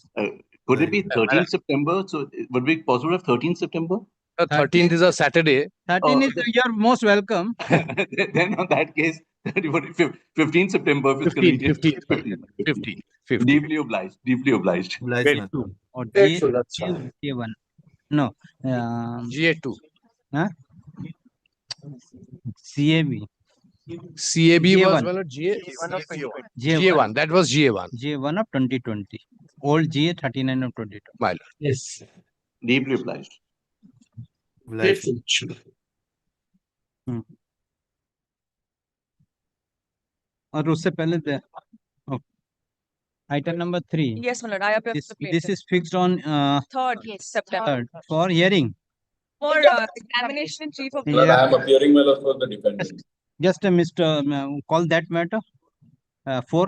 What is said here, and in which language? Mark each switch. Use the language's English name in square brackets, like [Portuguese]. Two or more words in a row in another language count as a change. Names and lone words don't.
[English] Could it be 13th September? So would it be possible to have 13th September? 13th is a Saturday. 13 is you're most welcome. Then on that case, 15th September if it's 15, convenient. 15. Deeply obliged. Deeply obliged. Obliged, ma'am. Or Grateful, that's fine. GA1. No. GA2. CAB. CAB was GA1. well, GA, GA1. GA1. That was GA1. GA1 of 2020. Old GA 39 of 2020. My lord. Yes. Deeply obliged. Obliged. [Hindi] और उससे पहले [English] item number [Hindi] 3. [English] Yes, my lord, I appear This, for the this plaintiff. is fixed on 3rd, yes, September. for hearing. For examination in chief of the. Yeah. I am appearing, my lord, for the defendant. Just Mr. Call that matter. 4.